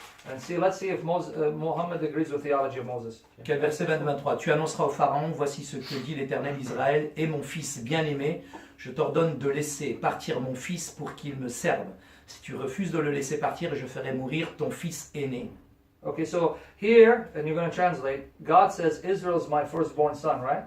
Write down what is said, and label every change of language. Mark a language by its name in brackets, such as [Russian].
[English] And see, let's see if Muhammad agrees with the theology of Moses. [French] Ok, verset 23. Tu annonceras au Pharaon, voici ce que dit l'Éternel Israël, et mon fils bien-aimé, je t'ordonne de laisser partir mon fils pour qu'il me serve. Si tu refuses de le laisser partir, je ferai mourir ton fils aîné. [English] Okay, so here, and you're going to translate, God says, Israel's my firstborn son, right?